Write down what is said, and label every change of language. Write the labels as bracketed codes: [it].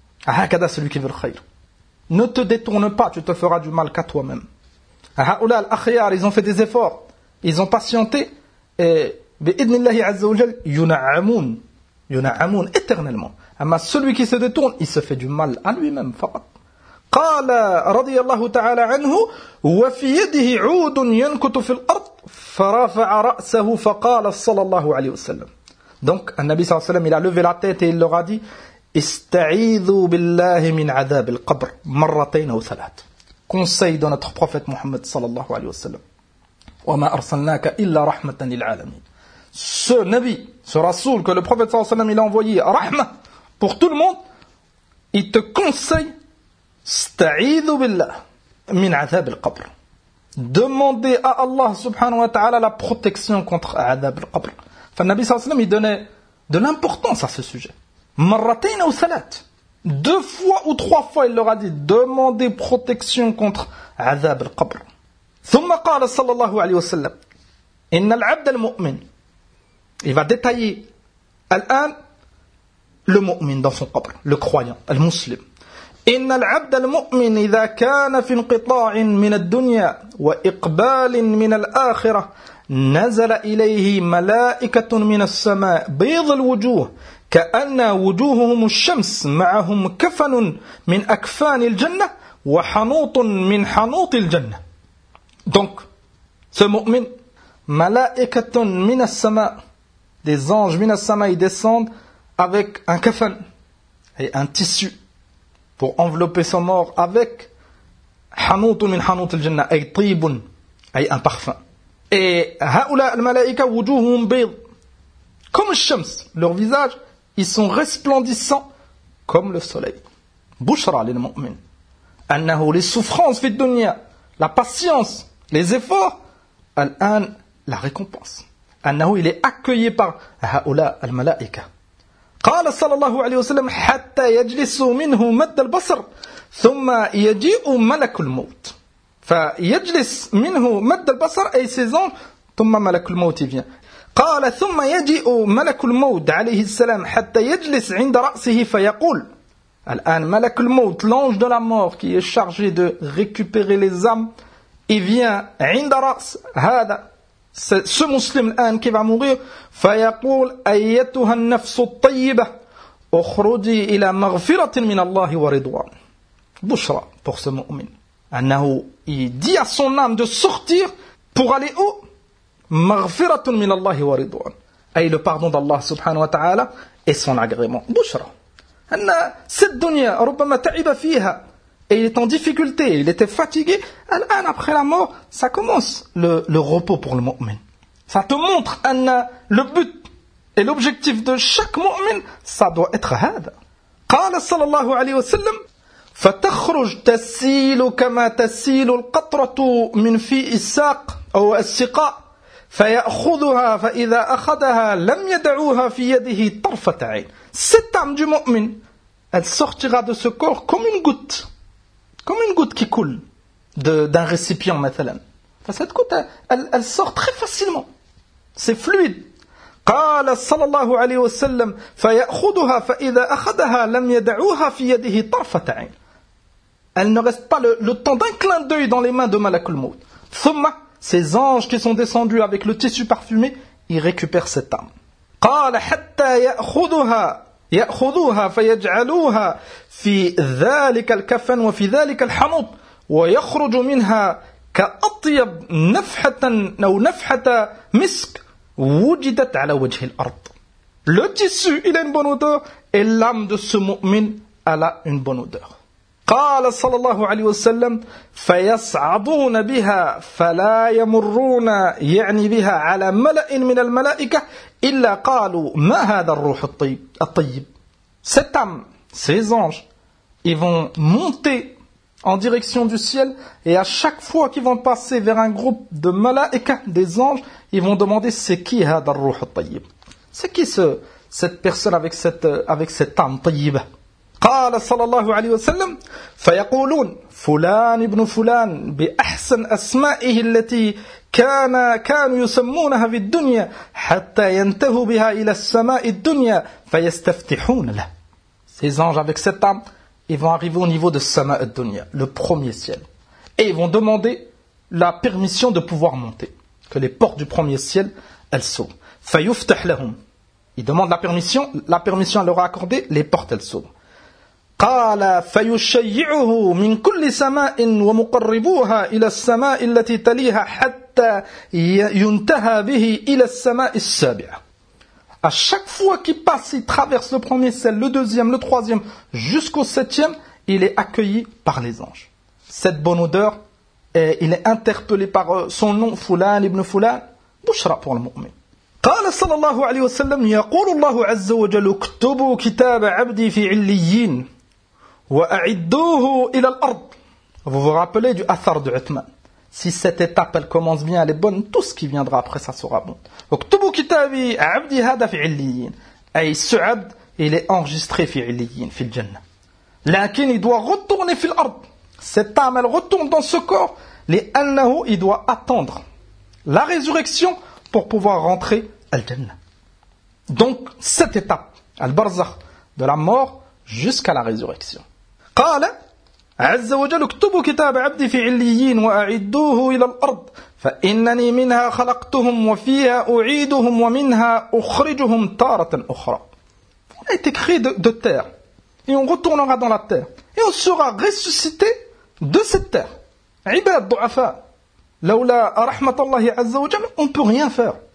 [fr] هكذا celui qui veut le خير. Ne te détourne pas, tu te feras du mal qu'à toi-même. [ar] Ha'oula al-akhiyar, [fr] ils ont fait des efforts, ils ont patienté, et [ar] bi'idnillahi azza wa jal, yuna'amoun, [fr] yun'amun éternellement. Mais celui qui se détourne, il se fait du mal à lui-même. [ar] قال رضي الله تعالى عنه وفي يده عود ينكت في الأرض فرفع رأسه فقال صلى الله عليه وسلم. [fr] Donc [ar] النبي صلى الله عليه وسلم [fr] il a levé la tête et il leur a dit [ar] استعيذوا بالله من عذاب القبر مرتين أو ثلاث. [fr] Conseil de notre prophète Mohammed [ar] صلى الله عليه وسلم وما أرسلناك إلا رحمة للعالمين. [fr] Ce nabi, ce rasoul que le prophète [ar] صلى الله عليه وسلم [fr] il a envoyé رحمة pour tout le monde, il te conseille [ar] استعيذ بالله من عذاب القبر. [fr] Demandez à Allah [ar] subhanahu wa ta'ala [fr] la protection contre [ar] عذاب القبر. فالنبي صلى الله عليه وسلم [fr] il donnait de l'importance à ce sujet. [ar] مرتين أو ثلاث. [fr] Deux fois ou trois fois il leur a dit demandez protection contre [ar] عذاب القبر. ثم قال صلى الله عليه وسلم إن العبد المؤمن. [fr] Il va détailler الآن le مؤمن dans son قبر, le croyant, le musulman. [ar] إن العبد المؤمن إذا كان في انقطاع من الدنيا وإقبال من الآخرة نزل إليه ملائكة من السماء بيض الوجوه كأن وجوههم الشمس معهم كفن من أكفان الجنة وحنوط من حنوط الجنة. [fr] Donc ce مؤمن [ar] ملائكة من السماء, [fr] des anges [ar] من السماء [fr] descendent avec un kafan, un tissu pour envelopper son mort avec [ar] hanoutun min hanout al-jannah, ay tibun, ay [fr] un parfum. Et [ar] ha'oula al-malaika wujuhum bayd, [fr] comme le shams, leur visage, ils sont resplendissants comme le soleil. [ar] Bushra lil-mu'min annahu [fr] les souffrances [ar] fi dunya, [fr] la patience, les efforts, [ar] al-an [fr] la récompense. Annahu il est accueilli par [ar] ha'oula al-malaika. قال صلى الله عليه وسلم حتى يجلس منه مد البصر ثم يجيء ملك الموت. فيجلس منه مد البصر أي سيزون ثم ملك الموت vient. قال ثم يجيء ملك الموت عليه السلام حتى يجلس عند رأسه فيقول. الآن ملك الموت [fr] l'ange de la mort qui est chargé de récupérer les âmes, il vient [ar] عند رأس هذا, [fr] ce musulman الآن qui va mourir, [ar] فيقول أيتها النفس الطيبة أخرجي إلى مغفرة من الله ورضوان. [fr] بشرى pour ce [ar] مؤمن أنه [fr] il dit à son âme de sortir pour aller où, [ar] مغفرة من الله ورضوان, [fr] أي le pardon d'Allah [ar] subhanahu wa ta'ala [fr] et son agrément. [ar] بشرى أن [fr] cette dunya [ar] ربما تعب فيها, [fr] et il est en difficulté, il était fatigué. Al-an, après la mort, ça commence le repos pour le mu'min. Ça te montre anna, le but et l'objectif de chaque mu'min, ça doit être hada. [ar] Qala sallallahu alayhi wa sallam, فَتَخْرُجْ تَسِيلُ كَمَا تَسِيلُ الْقَطْرَةُ مِنْ فِي السَّاقِ أَوْ السِّقَاءِ فَيَأْخُذُهَا فَإِذَا أَخَذَهَا لَمْ يَدَعُوهَا فِي يَدِهِ طَرْفَةَ عَيْنٍ. [fr] Cette âme du mu'min, elle sortira de ce corps comme une goutte. Comme une goutte qui coule d'un récipient, mathalan. Cette goutte, elle sort très facilement. C'est fluide. [ar] قال صلى الله عليه وسلم فيأخذها فإذا أخذها لم يدعوها في يده طرفة عين. [fr] Elle ne reste pas le temps d'un clin d'œil dans les mains de Malakul Maut. ثم, ces anges qui sont descendus avec le tissu parfumé, ils récupèrent cette âme. [ar] قال حتى يأخذها يأخذوها فيجعلوها في ذلك الكفن وفي ذلك الحنوط ويخرج منها كأطيب نفحة أو نفحة مسك وجدت على وجه الأرض. [fr] Le tissu, il a une bonne odeur, et l'âme de ce mu'min, elle a une bonne odeur. [ar] قال صلى الله عليه وسلم فيصعدون بها فلا يمرون يعني بها على ملأ من الملائكة إلا قالوا ما هذا الروح الطيب. [fr] Cette âme, ces anges, ils vont monter en direction du ciel, et à chaque fois qu'ils vont passer vers un groupe de malaïka, des anges, ils vont demander c'est qui [ar] هذا الروح الطيب, [fr] c'est qui cette personne avec cette âme طيبة. [ar] قال صلى الله عليه وسلم فيقولون فلان ابن فلان بأحسن أسمائه التي كانوا يسمونها في الدنيا حتى ينتهوا بها إلى السماء الدنيا فيستفتحون له. [fr] Ces anges avec cette âme, ils vont arriver au niveau de [ar] السماء الدنيا, [fr] le premier ciel, et ils vont demander la permission de pouvoir monter, que les portes du premier ciel elles s'ouvrent. [ar] فيفتح لهم, [fr] Il demande la permission elle leur a accordé, les portes elles s'ouvrent. [ar] قال فيشيعه من كل سماء ومقربوها إلى السماء التي تليها حتى ينتهى به إلى السماء السابعة. [fr] À chaque fois qu'il passe, il traverse le premier ciel, le deuxième, le troisième, jusqu'au septième, il est accueilli par les anges. Cette bonne odeur, et il est interpellé par son nom, Fulan ibn Fulan, Bushra pour le mu'min. [ar] قال صلى الله عليه وسلم يقول الله عز وجل اكتبوا كتاب عبدي في عليين وَأَعِدُّوهُ إِلَى الْأَرْضِ. [fr] Vous vous rappelez du athar de Uthman. Si cette étape, elle commence bien, elle est bonne, tout ce qui viendra après, ça sera bon. [ar] اُكْتُبُوا كِتَابِي عَبْدِي هَذَا فِي عِلِّيِّينَ. [fr] Et ce abd, il est enregistré [ar] fi عِلِّيِّينَ, fi الْجَنَّةِ. [fr] Lakin, il doit retourner [ar] fi l'ard. [fr] Cette âme, elle retourne dans ce corps. لِأَنَّهُ, il doit attendre la résurrection pour pouvoir rentrer الْجَنَّةِ. Donc, cette étape, al-barzakh, de la mort jusqu'à la résurrection. [ar] قال عز وجل اكتب كتاب عبدي في عليين واعدوه الى الارض فانني منها خلقتهم وفيها اعيدهم ومنها اخرجهم تاره اخرى. [fr] On a été créé de terre et on retournera dans la terre et on sera ressuscité de cette terre. [ar] عباد ضعفاء لولا رحمه الله عز وجل [fr] on peut rien faire.